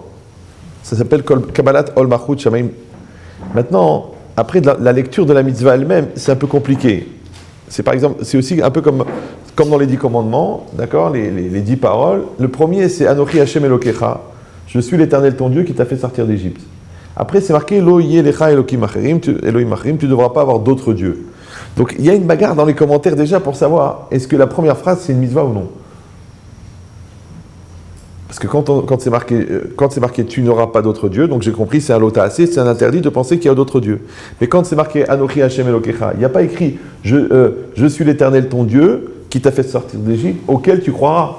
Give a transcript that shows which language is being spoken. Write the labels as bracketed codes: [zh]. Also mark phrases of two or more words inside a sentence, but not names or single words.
[fr] Ça s'appelle [he] קבלת עול מלכות שמיים. [fr] Maintenant, après la lecture de la mitzvah elle-même, c'est un peu compliqué. C'est aussi un peu comme dans les 10 commandements, d'accord, les 10 paroles. Le premier, c'est [he] אנכי השם אלוקיך. [fr] Je suis l'Éternel ton Dieu qui t'a fait sortir d'Égypte. Après, c'est marqué [he] לא יהיה לך אלהים אחרים, [fr] tu ne devras pas avoir d'autres dieux. Donc, il y a une bagarre dans les commentaires déjà pour savoir est-ce que la première phrase c'est une mitzvah ou non. Parce que quand c'est marqué tu n'auras pas d'autres dieux, donc j'ai compris c'est un lota assez, c'est un interdit de penser qu'il y a d'autres dieux. Mais quand c'est marqué [he] אנכי השם אלוקיך, [fr] il n'y a pas écrit je suis l'Éternel ton Dieu qui t'a fait sortir d'Égypte, auquel tu croiras.